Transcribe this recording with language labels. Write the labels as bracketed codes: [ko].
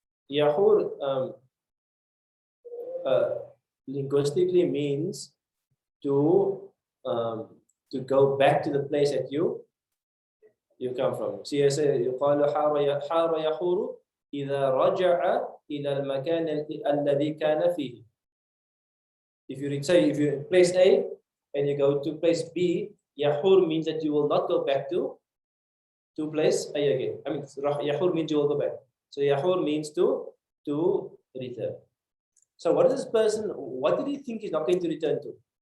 [en] Yahur linguistically means to go back to the place that you come from. See, I say [ar] يقال حار يحور إذا رجع إلى المكان الذي كان فيه. [en] If you place A and you go to place B, yahur means that you will not go back to place A again. I mean, yahur means you will go back. So yahur means to return. So what is this person, what did he think he's not going to return to?